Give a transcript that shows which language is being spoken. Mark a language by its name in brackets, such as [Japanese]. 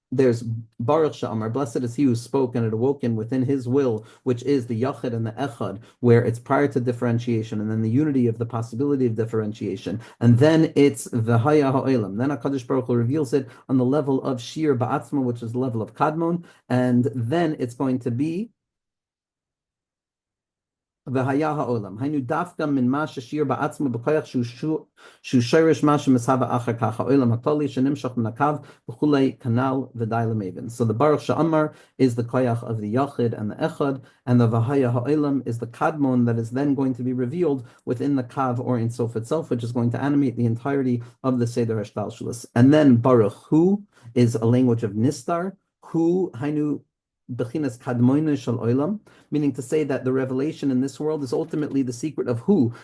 [English] there's Baruch Sha'amar, blessed is he who spoke and it awoken within his will, which is the Yachid and the Echad, where it's prior to differentiation, and then the unity of the possibility of differentiation, and then it's V'haya Ha'olam. Then HaKadosh Baruch Hu reveals it on the level of Shir Ba'atzma, which is the level of Kadmon, and then it's going to be והיה העולם. [Hebrew] היינו דווקא מן מה ששיר בעצמו בכוח שהוא שורש מה שמסהבה אחר כך, העולם הכללי שנמשך מן הקו וכולי כנ"ל ודי למבין. [English] So the Baruch Sha'amar is the koyach of the Yachid and the Echad, and the Vahaya Ha'olam is the Kadmon that is then going to be revealed within the Kav or in Sof itself, which is going to animate the entirety of the Seder Hashtalshalis. And then Baruch Hu is a language of Nistar, Hu Hainu Bechinas Kadmoina Shal Olam, meaning to say that the revelation in this world is ultimately the secret of who.